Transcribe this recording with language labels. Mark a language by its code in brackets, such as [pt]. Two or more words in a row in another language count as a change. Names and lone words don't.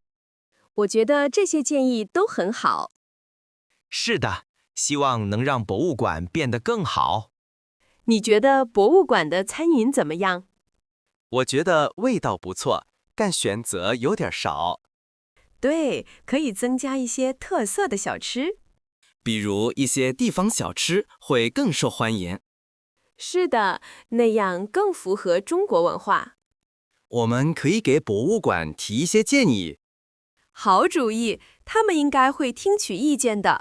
[zh] 我覺得這些建議都很好。是的，希望能讓博物館變得更好。你覺得博物館的餐飲怎麼樣？我覺得味道不錯，但選擇有點少。對，可以增加一些特色的小吃。比如一些地方小吃會更受歡迎。是的，那樣更符合中國文化。我們可以給博物館提一些建議。好主意，他們應該會聽取意見的。